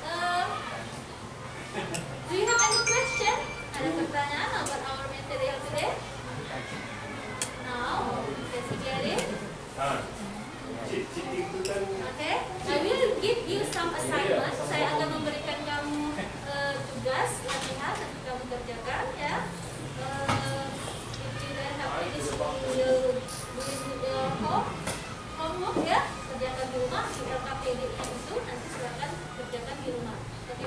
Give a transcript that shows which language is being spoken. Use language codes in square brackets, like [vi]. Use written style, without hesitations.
[en] Do you have any question? [id] Ada pertanyaan [en] about our material today? Now, let's get it. Okay, I will give you some assignment. [id] Saya akan memberikan kamu tugas latihan untuk kamu kerjakan ya. [en] If you don't have any, you will do your homework [id] ya, kerja di rumah, di LKPD-nya itu nanti silakan kerjakan di rumah. Oke.